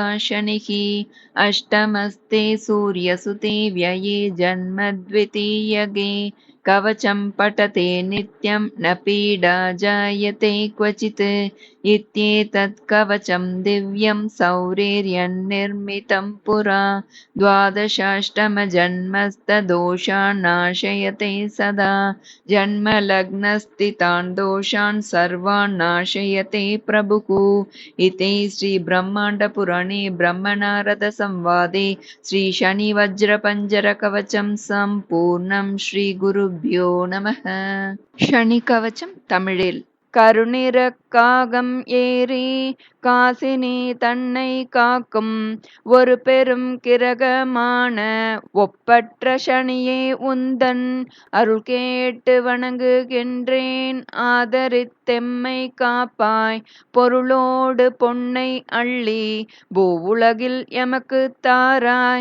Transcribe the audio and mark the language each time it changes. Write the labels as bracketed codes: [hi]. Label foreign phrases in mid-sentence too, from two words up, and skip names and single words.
[sa] शनिः अष्टमस्ते सूर्यसुते व्यये जन्मद्वितीयगे कवचं पठते नित्यं न पीडा जायते क्वचित् इत्येतत् कवचं दिव्यं सौरेर्यन्निर्मितं पुरा द्वादशाष्टमजन्मस्तदोषान् नाशयते सदा जन्मलग्नस्थितान् दोषान् सर्वान् नाशयते प्रभुः. इति श्री ब्रह्माण्ड पुराणे ब्रह्मनारद संवादे श्री शनि वज्र पंजर कवचम संपूर्णं. श्री गुरुभ्यो नमः. शनि कवचम तमिழில். [ta] கருநிறக்காகம் ஏறி காசினி தன்னை காக்கும் ஒரு பெரும் கிரகமான ஒப்பற்ற சனியே உந்தன் அருள் கேட்டு வணங்குகின்றேன். ஆதரித்தெம்மை காப்பாய் பொருளோடு பொன்னை அள்ளி பூவுலகில் எமக்கு தாராய்.